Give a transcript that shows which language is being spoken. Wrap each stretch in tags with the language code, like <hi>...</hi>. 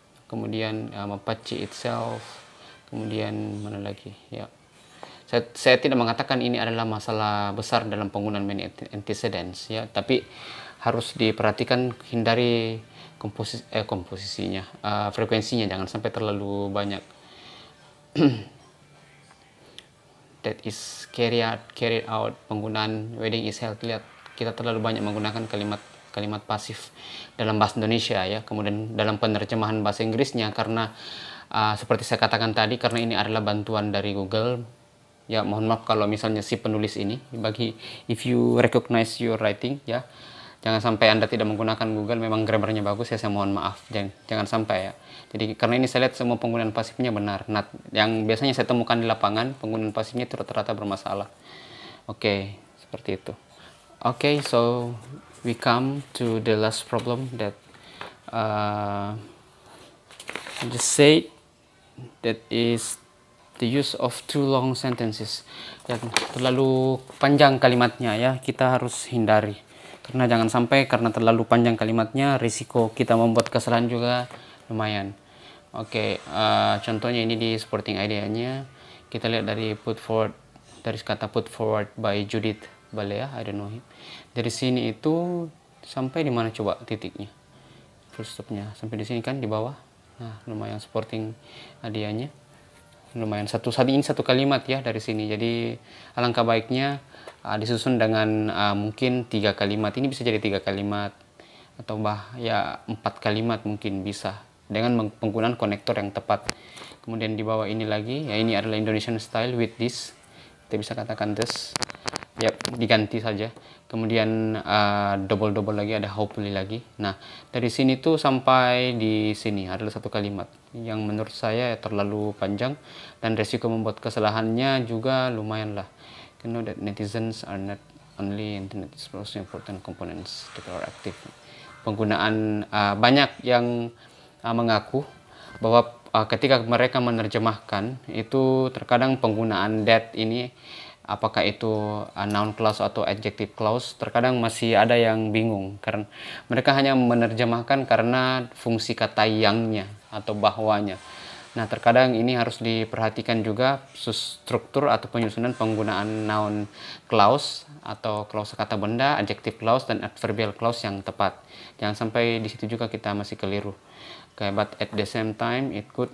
<id>Kemudian Mapache itself, kemudian mana lagi ya. Saya tidak mengatakan ini adalah masalah besar dalam penggunaan many antecedents ya, tapi harus diperhatikan, hindari komposisinya, frekuensinya jangan sampai terlalu banyak.</id> <en>That is carried out, penggunaan wedding is held.</en> <id>Lihat, kita terlalu banyak menggunakan kalimat pasif dalam bahasa Indonesia ya. Kemudian dalam penerjemahan bahasa Inggrisnya, karena seperti saya katakan tadi, karena ini adalah bantuan dari Google ya, mohon maaf kalau misalnya si penulis ini,</id> <en>if you recognize your writing</en> <id>ya, jangan sampai Anda tidak menggunakan Google, memang grammarnya bagus ya, saya mohon maaf, jangan sampai ya. Jadi karena ini saya lihat semua penggunaan pasifnya benar. Nah, yang biasanya saya temukan di lapangan, penggunaan pasifnya itu rata-rata bermasalah. Oke, seperti itu.</id> <en>Oke, so we come to the last problem that I just said, that is The use of too long sentences.</en> <id>Dan terlalu panjang kalimatnya ya, kita harus hindari. Karena jangan sampai karena terlalu panjang kalimatnya, risiko kita membuat kesalahan juga lumayan. Oke, contohnya ini di supporting idea-nya. Kita lihat dari kata</id> <en>put forward by Judith Balea, I don't know him.</en> <id>Dari sini itu sampai di mana coba titiknya? Full stopnya sampai di sini kan di bawah. Nah, lumayan supporting idea-nya. Lumayan satu kalimat ya dari sini. Jadi alangkah baiknya disusun dengan mungkin 3 kalimat. Ini bisa jadi 3 kalimat atau 4 kalimat mungkin bisa dengan penggunaan konektor yang tepat. Kemudian di bawah ini lagi ya, ini adalah</id> <en>Indonesian style with this.</en> <id>Kita bisa katakan this. Ya, diganti saja. Kemudian double lagi, ada hopefully lagi. Nah, dari sini tuh sampai di sini adalah satu kalimat yang menurut saya terlalu panjang dan resiko membuat kesalahannya juga lumayan lah.</id> <en>You know that netizens are not only internet is most important components that are active.</en> <id>Penggunaan banyak yang mengaku bahwa ketika mereka menerjemahkan itu terkadang penggunaan that ini, apakah itu noun clause atau adjective clause, terkadang masih ada yang bingung karena mereka hanya menerjemahkan karena fungsi kata yangnya atau bahwanya. Nah, terkadang ini harus diperhatikan juga struktur atau penyusunan penggunaan noun clause atau clause kata benda, adjective clause dan adverbial clause yang tepat. Jangan sampai di situ juga kita masih keliru.</id> <en>Kayak but at the same time it could.</en>